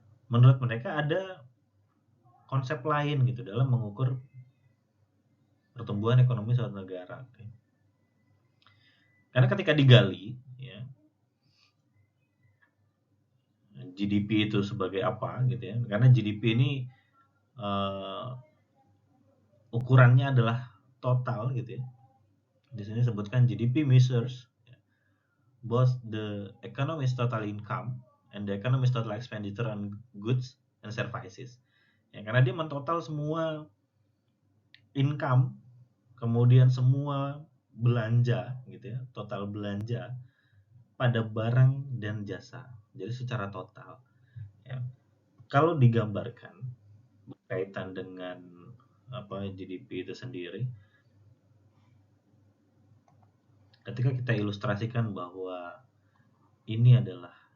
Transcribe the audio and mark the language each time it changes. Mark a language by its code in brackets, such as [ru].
[id] Menurut mereka ada konsep lain gitu dalam mengukur pertumbuhan ekonomi suatu negara. Gitu. Karena ketika digali ya, GDP itu sebagai apa gitu ya. Karena GDP ini uh, ukurannya adalah total gitu ya. Di sini sebutkan [en] GDP measures both the economy's total income and the economy's total expenditure on goods and services. [id] Ya, karena dia mentotal semua income, kemudian semua belanja gitu ya, total belanja pada barang dan jasa. Jadi secara total. Ya. Kalau digambarkan berkaitan dengan GDP itu sendiri, ketika kita ilustrasikan bahwa ini adalah